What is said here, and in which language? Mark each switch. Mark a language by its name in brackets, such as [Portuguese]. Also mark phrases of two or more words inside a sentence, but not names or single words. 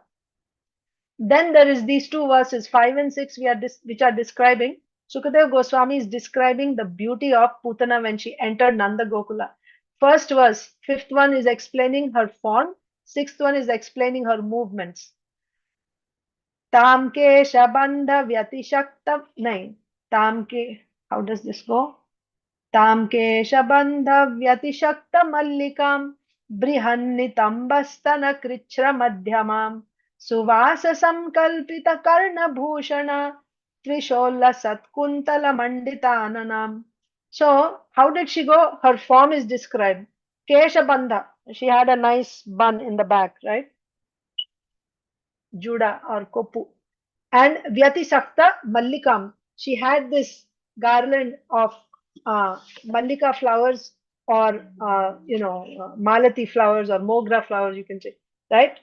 [English] Then there is these two verses, 5 and 6, which are describing. Sukadev Goswami is describing the beauty of Putana when she entered Nanda Gokula. First verse, fifth one is explaining her form, sixth one is explaining her movements. [Sanskrit] Tamke Shabandha Vyatishakta. [Hindi] Nahin. Tamke, [English] how does this go? [Sanskrit] Tamke Shabandha Vyatishakta Mallikam Brihannitambastana Krichra Madhyamam Suvasa Samkalpita Karna Bhushana Trisholla Satkuntala Manditananam. [English] So, how did she go? Her form is described. Keshabandha. She had a nice bun in the back, right? Juda or Kopu. And [Sanskrit] Vyatisakta Mallikam. [English] She had this garland of Mallika flowers, or Malati flowers or Mogra flowers, you can say, right?